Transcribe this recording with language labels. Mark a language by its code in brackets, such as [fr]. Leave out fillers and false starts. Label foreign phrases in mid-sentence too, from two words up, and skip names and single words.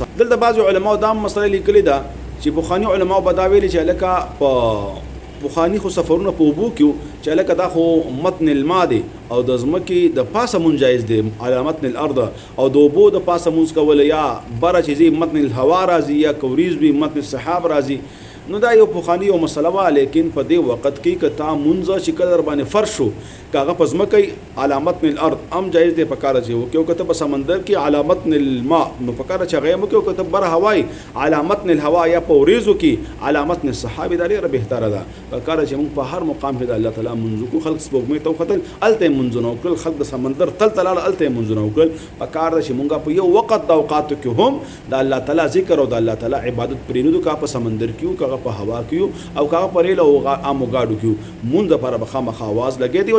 [ps] دلته بعضو علماو دا هم مسله لیکلې ده چې پخواني علماو به دا ویلي چې هلکه په پخواني خو سفرونه په اوبو کې چې هلکه دا خو [ar] متن الماء [ps] دی او د ځمکې د پاسه مونځ جایز دی [ar] علی متن الارض [ps] او د اوبو د پاسه مونځ کول یا بره چې ځي [ar] متن الهوا [ps] راځي یا کوریز وي [ar] متن السحاب [ps] راځي نو دا یو پخواني یو مسله وه. لیکن په دې وخت کې که تا مونځ چې کله در باندې فرض شو که هغه په ځمکه [ar] علی متن الارض [ps] هم جایز دی په کاره چې وکړي او که ته په سمندر کې [ar] علی متن الماء [ps] نو په کاره چې هغه یې وکړي او که ته بره هوای [ar] علی متن الهوا [ps] یا په وریځو کې [ar] علی متن السحاب [ps] دا ډېره بهتره ده په کاره چې موږ په هر مقام کې د الله تعالی مونځ وکړو. خلک سپوږمۍ ته وختل هلته یې مونځونه وکړل خلک د سمندر تل ته لاړل هلته یې مونځونه وکړل په کار ده چې موږ په یو وخت د اوقاتو کې هم د الله تعالی ذکر او د الله تعالی عبادت پرېنودو که په سمندر کې که هغه په هوا کې او که هغه په ریل او عامو ګاډو کې مونځ دپاره به خامخا اواز لګی دی.